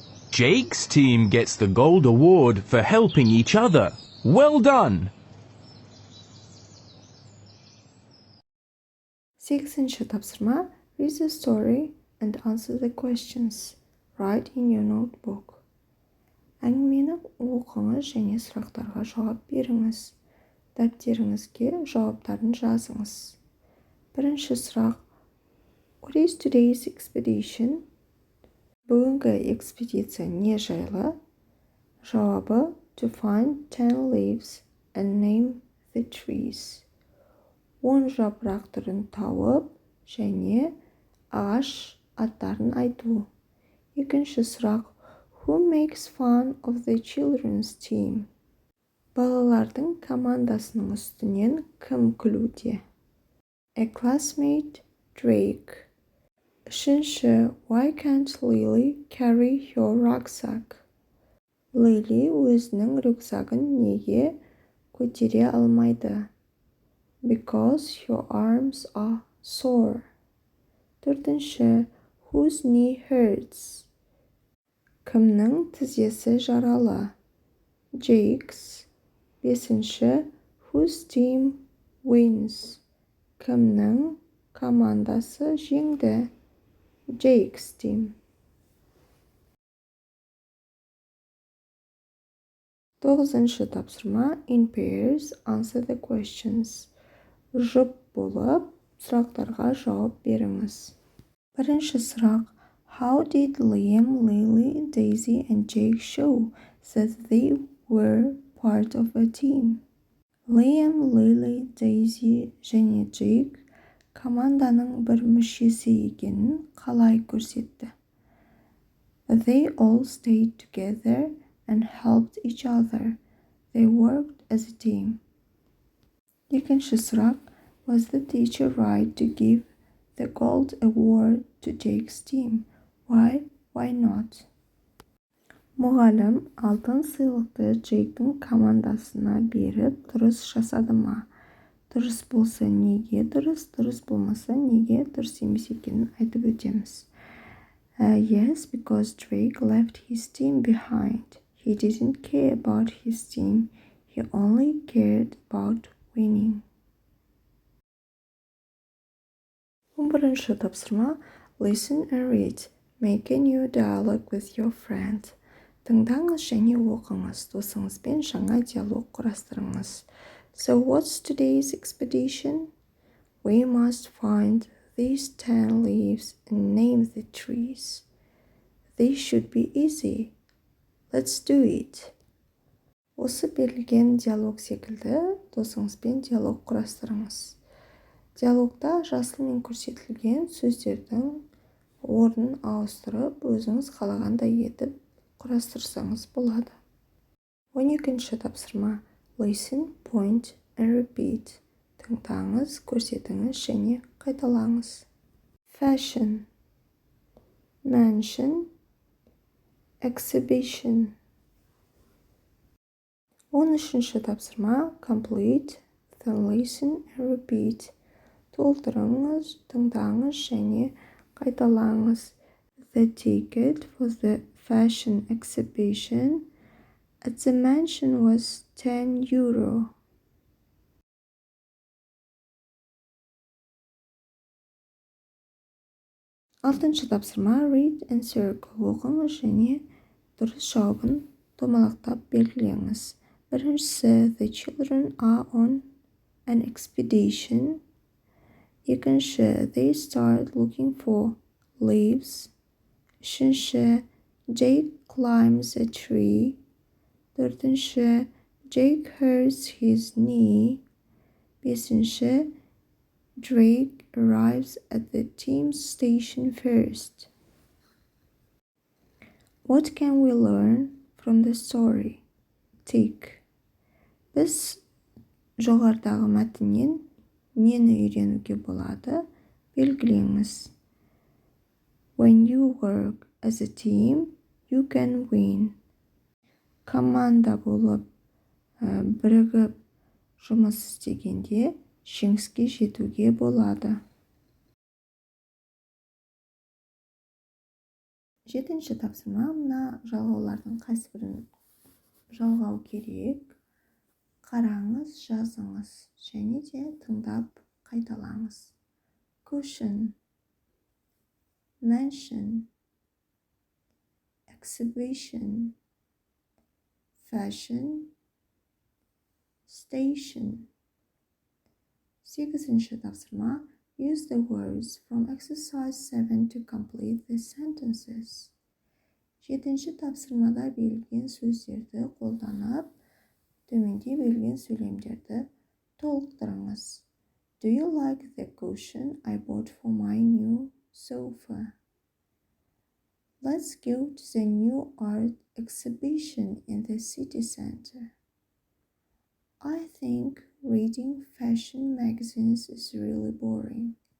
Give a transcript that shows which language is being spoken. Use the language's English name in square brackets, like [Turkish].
[English] Jake's team gets the gold award for helping each other. Well done! [Kazakh] Сегізінші тапсырма. [English] Read the story and answer the questions. Write in your notebook. [Kazakh] Әңгімені оқыңыз және сұрақтарға жауап беріңіз. Дәптеріңізге жауаптарын жазыңыз. Бірінші сұрақ. [English] What is today's expedition? [Kazakh] Бүгінгі экспедиция не жайлы? Жауабы [English] to find 10 leaves and name the trees. [Kazakh] 10 жапырақ түрін тауып және ағаш аттарын айту. Екінші сұрақ. [English] Who makes fun of the children's team? [Kazakh] Балалардың командасының үстінен кім күлуде? [English] A classmate, Drake. [Kazakh] Үшінші. [English] Why can't Lily carry your rucksack? [Kazakh] Lily өзінің рюкзагын неге көтере алмайды? [English] Because your arms are sore. [Kazakh] Төртінші. [English] Whose knee hurts? [Kazakh] Кімнің тізесі жаралы? [English] Jake's. [Kazakh] Бесінші. [English] Whose team wins? [Kazakh] Кімнің командасы жеңді? [English] Jake's team. [Kazakh] 9-шы тапсырма. [English] In pairs, answer the questions. [Kazakh] Жұп болып, сұрақтарға жауап беріңіз. Бірінші сұрақ. [English] How did Liam, Lily, Daisy and Jake show that they were part of a team? [Kazakh] Liam, Lily, Daisy және Jake команданың бір мүшесі екенін қалай көрсетті? [English] They all stayed together and helped each other. They worked as a team. [Kazakh] Екінші сұрақ. [English] Was the teacher right to give the gold award to Jake's team? Why not? [Kazakh] Мұғалім алтын сыйлықты Джейктің командасына беріп дұрыс жасады ма? Дұрыс болса неге дұрыс, дұрыс болмаса неге дұрыс емес екенін айтып өтеміз. [English] Yes, because Drake left his team behind. He didn't care about his team. He only cared about winning. [Kazakh] 11-шы тапсырма. [English] Listen and read. Make a new dialogue with your friend. [Kazakh] Тыңдаңыз және оқыңыз. Досыңызбен жаңа диалог құрастырыңыз. [English] So what's today's expedition? We must find these 10 leaves and name the trees. This should be easy. Let's do it. [Kazakh] Осы берілген диалог секілді досыңызбен диалог құрастырыңыз. Диалогта жасылмен көрсетілген сөздердің орнын ауыстырып, өзіңіз қалағандай етіп құрастырсаңыз болады. 12-ші тапсырма. [English] Listen, point and repeat. [Kazakh] Тыңдаңыз, көрсетіңіз және қайталаңыз. [English] Fashion, mansion, exhibition. [Kazakh] 13-ші тапсырма. [English] Complete, then listen and repeat. [Kazakh] Толтырыңыз, тыңдаңыз және қайталаңыз. [English] The ticket for the fashion exhibition at the mansion was €10. [Kazakh] 6-ші тапсырма. [English] Read and circle. [Kazakh] Оқыңыз және дұрыс жауабын домалақтап белгілеңіз. Біріншісі, [English] the children are on an expedition. [Kazakh] Екінші, [English] they start looking for leaves. [Kazakh] Үшінші, [English] Jake climbs a tree. [Kazakh] Төртінші, [English] Jake hurts his knee. [Kazakh] Бесінші, [English] Drake arrives at the team station first. What can we learn from the story? Tick. [Kazakh] Біз жоғарыдағы мәтіннен нені үйренуге болады? Белгілеңіз. [English] When you work as a team, you can win. [Kazakh] Команда болып бірігіп жұмыс істегенде жеңіске жетуге болады. 7-ші тапсырма. Мына жалғаулардың қайсыбірін жалғау керек? Қараңыз, жазыңыз және де тыңдап қайталаңыз. [English] Cushion, mansion, exhibition, fashion, station. [Kazakh] 8-ші тапсырма. [English] Use the words from exercise 7 to complete the sentences. [Kazakh] 7-ші тапсырмада берілген сөздерді қолданып, төменде берілген сөйлемдерді толықтырыңыз. [English] Do you like the cushion I bought for my new sofa? Let's go to the new art exhibition in the city center. I think reading fashion magazines is really boring.